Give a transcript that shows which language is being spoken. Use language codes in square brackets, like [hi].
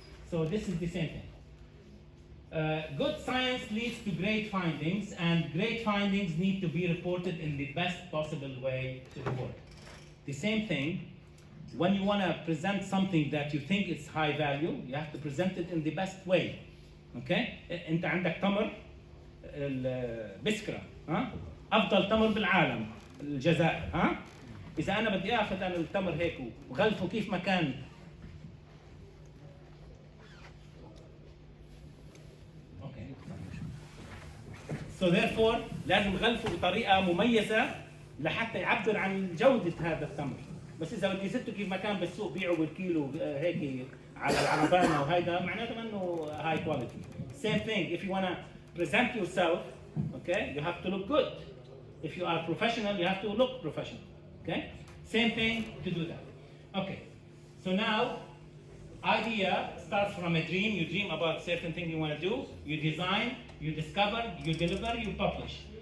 [en] So this is the same thing. Good science leads to great findings, and great findings need to be reported in the best possible way to the world. The same thing, when you want to present something that you think is high value, you have to present it in the best way. Okay? [ar] انت عندك تمر البسكرة، ها؟ أفضل تمر بالعالم الجزائر، ها؟ إذا أنا بدي آخذ أنا التمر هيك وغلفه كيف ما كان [en] So therefore [ar] لازم غلفه بطريقة مميزة لحتى يعبر عن جودة هذا التمر. بس إذا بدي زته كيف ما كان بالسوق بيعه بالكيلو هيك على العربانة وهيدا معناته إنه [en] high quality. Same thing, if you want to present yourself, okay, you have to look good. If you are professional, you have to look professional. Okay, same thing to do that. Okay, so now idea starts from a dream. You dream about certain thing you want to do. You design, you discover, you deliver, you publish.